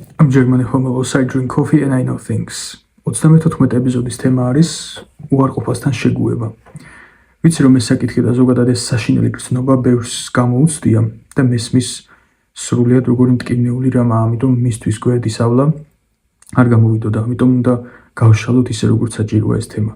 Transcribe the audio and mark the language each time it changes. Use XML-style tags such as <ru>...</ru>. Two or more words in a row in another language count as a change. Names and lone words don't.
<en>German homolos, I drink coffee and I know things.</en> <ka>34 ეპიზოდის თემა არის უარყოფასთან შეგუება. ვიცი რომ ეს საკითხი და ზოგადად ეს საშინელი გრძნობა ბევრს გამოუცდია და მესმის სრულიად როგორი მტკივნეული რამაა, ამიტომ მისთვის გვერდის ავლა არ გამოვიდოდა, ამიტომ უნდა გავშალოთ ისე როგორც საჭიროა ეს თემა.</ka>